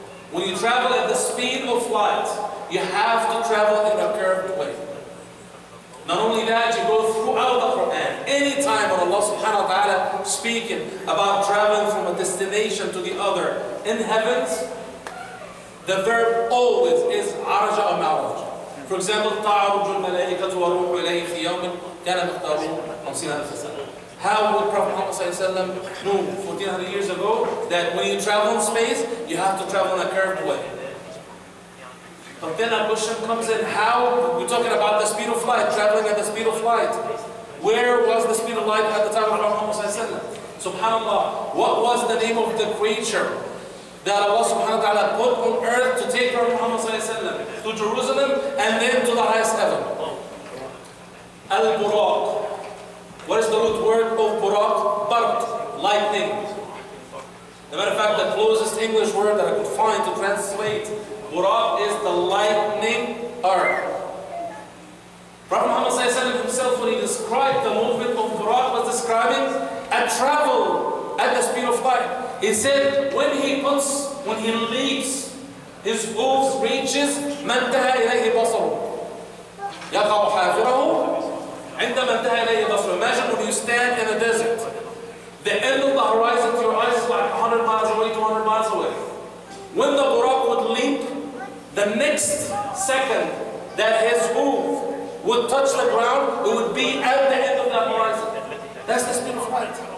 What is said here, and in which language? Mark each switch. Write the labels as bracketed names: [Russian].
[English] When you travel at the speed of light, you have to travel in a curved way. Not only that, you go throughout the Quran. Anytime when Allah subhanahu wa ta'ala speaking about traveling from a destination to the other in heavens, the verb always is araja or ma'raj. For example, [Arabic] تعرج الملائكة والروح إليه في يوم كان مقداره 50,000 سنة. [English] How would Prophet Muhammad ﷺ know 1400 years ago that when you travel in space, you have to travel in a curved way? But then a question comes in, how, we're talking about the speed of light, traveling at the speed of light. Where was the speed of light at the time of Prophet Muhammad ﷺ? SubhanAllah, what was the name of the creature that Allah subhanahu wa ta'ala put on earth to take Prophet Muhammad ﷺ to Jerusalem and then to the highest heaven? Al-Buraq. What is the root word of Buraq? Barq, lightning. As a matter of fact, the closest English word that I could find to translate Buraq is the lightning arc. Prophet Muhammad ﷺ himself, when he described the movement of Buraq, was describing a travel at the speed of light. He said, when he leaps, his hooves reaches [Arabic] ما انتهى إليه بصره. يقع حافره عندما انتهى إليه بصره. [English] Imagine when you stand in a desert. The end of the horizon to your eyes is like 100 miles away, 200 miles away. When the Buraq would leap, the next second that his hoof would touch the ground, it would be at the end of that horizon. That's the speed of light.